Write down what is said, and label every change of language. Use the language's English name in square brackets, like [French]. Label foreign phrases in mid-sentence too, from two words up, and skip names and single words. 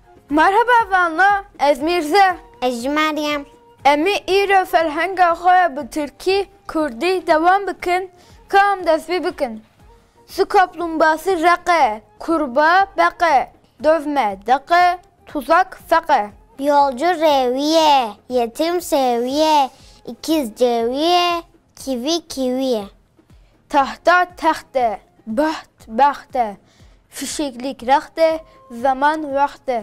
[Kurdish] Merhaba Vanna, ez Mirza. Ez Meryem. Emi îro ferhenga xwe bi Tirkî, Kurdî devam bikin, kam destpê bikin. [Turkish] Su kaplumbağası reqe, kurbağa beqe, dövme deqe, tuzak feqe. Yolcu reviye, yetim seviye, ikiz ceviye, kivi kiviye. Tahta texte, baht baxte, fişeklik rexte, zaman vakte.